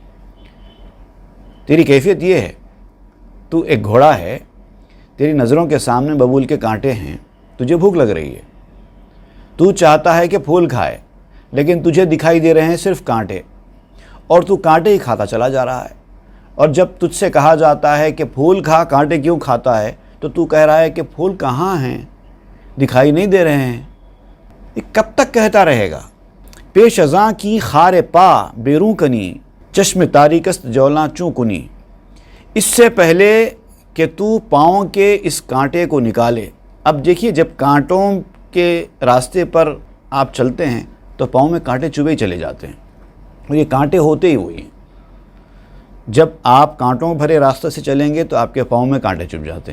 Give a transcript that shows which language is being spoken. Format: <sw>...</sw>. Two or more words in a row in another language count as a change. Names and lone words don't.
<ur>تیری کیفیت یہ ہے، تو ایک گھوڑا ہے، تیری نظروں کے سامنے ببول کے کانٹے ہیں، تجھے بھوک لگ رہی ہے، تو چاہتا ہے کہ پھول کھائے، لیکن تجھے دکھائی دے رہے ہیں صرف کانٹے، اور تو کانٹے ہی کھاتا چلا جا رہا ہے۔ اور جب تجھ سے کہا جاتا ہے کہ پھول کھا، کانٹے کیوں کھاتا ہے، تو تو کہہ رہا ہے کہ پھول کہاں ہیں، دکھائی نہیں دے رہے ہیں۔ یہ کب تک کہتا رہے گا؟</ur> <fa>پیش ازاں کی خار پا بیروں کنی، چشم تاریکست جولاں چوں کنی۔</fa> <ur>اس سے پہلے کہ تو پاؤں کے اس کانٹے کو نکالے۔ اب دیکھیے، جب کانٹوں کے راستے پر آپ چلتے ہیں تو پاؤں میں کانٹے چبھے ہی چلے جاتے ہیں، اور یہ کانٹے ہوتے ہی ہوئی ہیں۔ جب آپ کانٹوں بھرے راستے سے چلیں گے تو آپ کے پاؤں میں کانٹے چبھ جاتے ہیں۔</ur>